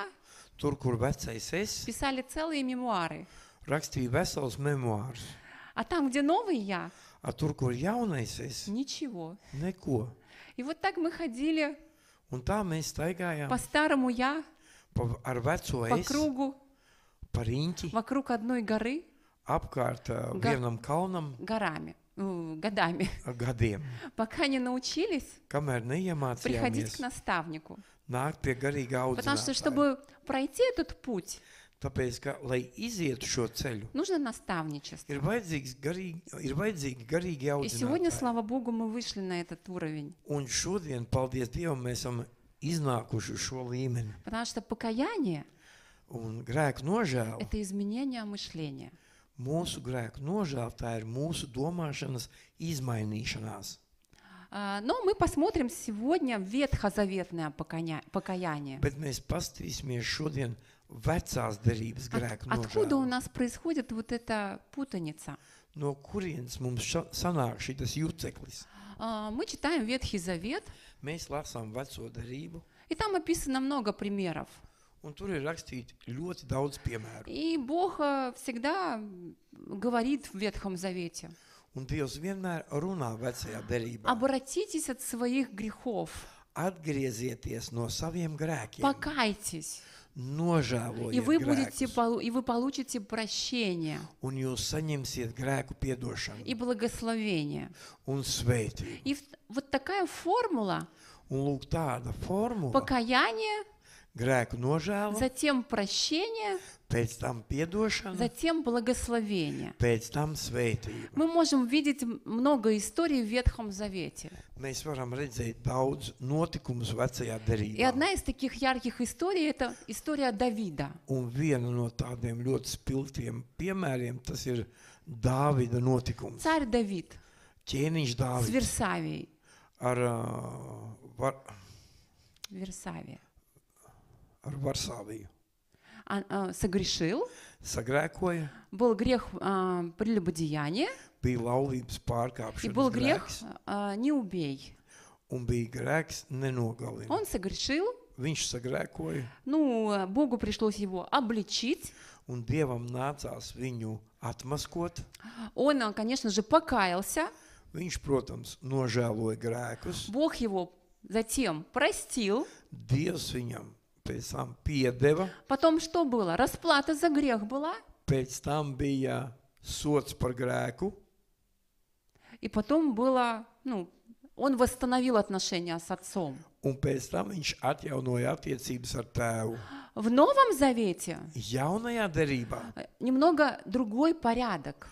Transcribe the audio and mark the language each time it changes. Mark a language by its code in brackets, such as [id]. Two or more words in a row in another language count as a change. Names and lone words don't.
[lv] tur, kur vecais es, [ru] писали целые мемуары. [lv] rakstīja vesels memoārus, [ru] А там, где новый я, [lv] a tur, kur jaunais es, [ru] ничего. [lv] neko. [ru] И вот так мы ходили [lv] Un tā mēs staigājām [ru] по старому я, [lv] ar veco [ru] по [lv] es, [ru] кругу, [lv] pa riņķi, [ru] вокруг одной горы [lv] apkārt vienam kalnam [ru] годами, [lv] gadiem, [ru] пока не научились [lv] kamēr [ru] приходить к [lv] neiemācījāmies [ru] наставнику. [lv] nākt pie garīga [ru] Потому что, [lv] audzinātāja. [ru] чтобы пройти этот путь, [lv] Tāpēc, ka, lai izietu šo ceļu, [ru] нужно наставничество. [lv] ir vajadzīgi garīgi [ru] И сегодня, [lv] audzinātāji. [ru] слава Богу, мы вышли на этот уровень. [lv] Un šodien, paldies Dievam, mēs esam iznākuši uz šo līmeni. [ru] Потому что покаяние [lv] Un grēku nožēla, – [ru] это изменение мышления. [lv] mūsu grēku nožēla, tā ir mūsu domāšanas izmainīšanās. [ru] Но мы посмотрим сегодня ветхозаветное покаяние. [lv] Bet mēs paskatīsimies šodien vecās derības grēku [ru] Откуда у [lv] nožēlu. [ru] нас происходит вот эта путаница? [lv] No kurienes mums sanāk šitas juceklis? [ru] Мы читаем Ветхий Завет, [lv] Mēs lasām veco derību, [ru] и там описано много примеров. [lv] un tur ir rakstīti ļoti daudz piemēru. [ru] И Бог всегда говорит в Ветхом Завете: [lv] Un Dievs vienmēr runā vecajā derībā. [ru] обратитесь от своих грехов, [lv] Atgriezieties no saviem grēkiem, [ru] покайтесь, и [lv] nožēlojiet [ru] вы [lv] grēkus, [ru] получите прощение [lv] un jūs saņemsiet grēku piedošanu [ru] и благословение. [lv] un svētību. [ru] И вот такая формула: [lv] Un lūk, tāda formula, [ru] покаяние, [lv] grēku nožēla, [ru] затем прощение, [lv] pēc tam piedošana, [ru] затем благословение. [lv] pēc tam svētība. [ru] Мы можем видеть много историй в Ветхом Завете. [lv] Mēs varam redzēt daudz notikumus vecajā [ru] И [lv] derībā. [ru] одна из таких ярких историй – это история Давида. [lv] Un viena no tādiem ļoti spilgtiem piemēriem, tas ir Dāvida notikums. [ru] Царь Давид [lv] Ķēniņš [ru] с [lv] Dāvids [ru] Версавией. [lv] ar [ru] Версавия. [lv] Varsāviju. [ru] согрешил, [lv] sagrēkoja, [ru] был грех прелюбодеяния, [lv] bija laulības [ru] и [lv] pārkāpšanas [ru] был грех [lv] grēks, [ru] не убей. [lv] un bija grēks nenogalina. [ru] Он согрешил, [lv] Viņš sagrēkoja, [ru] Богу пришлось его обличить. [lv] un Dievam nācās viņu atmaskot. [ru] Он, конечно же, покаялся. [lv] Viņš, protams, nožēloja grēkus. [ru] Бог его затем простил. [lv] Dievs viņam pēc tam piedeva. [ru] Потом что было? Расплата за грех была. [lv] Pēc tam bija sots par grēku. [ru] И потом было, он восстановил отношения с отцом. [lv] Un pēc tam viņš atjaunoja attiecības ar tēvu. [ru] В Новом Завете [lv] Jaunajā derībā [ru] немного другой порядок.